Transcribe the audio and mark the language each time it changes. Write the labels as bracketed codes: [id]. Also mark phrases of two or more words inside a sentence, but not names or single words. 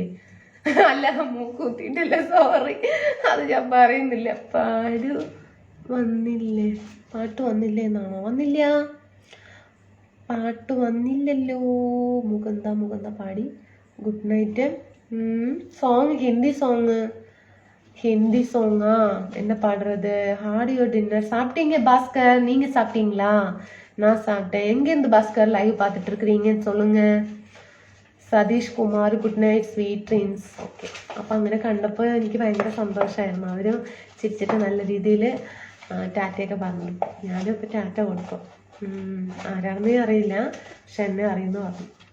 [ml] അല്ല, മൂക്ക് കുത്തിയിട്ടല്ല, സോറി, അത് ഞാൻ പറയുന്നില്ല. പാട്ട് വന്നില്ലേ എന്നാണോ? വന്നില്ല, പാട്ട് വന്നില്ലല്ലോ. മുകന്ത പാടി. [en] good night. [ta] സോങ് ஹிந்தி சாங்கா என்ன பாடுறது? ஆடியோ டின்னர் சாப்பிட்டீங்க பாஸ்கர்? நீங்க சாப்பிட்டீங்களா? நான் சாப்பிட்டேன். எங்கேருந்து பாஸ்கர் லைவ் பார்த்துட்டு இருக்கிறீங்கன்னு சொல்லுங்க. [en] സതീഷ് കുമാർ good night, sweet dreams. [ml] ഓക്കെ, അപ്പം അങ്ങനെ കണ്ടപ്പോൾ എനിക്ക് ഭയങ്കര സന്തോഷമായിരുന്നു. അവർ ചിരിച്ചിട്ട് നല്ല രീതിയിൽ ടാറ്റയൊക്കെ പറഞ്ഞു. ഞാനും ഇപ്പോൾ ടാറ്റ കൊടുക്കും. ആരാണെന്നേ അറിയില്ല, പക്ഷെ എന്നെ അറിയുന്നു പറഞ്ഞു.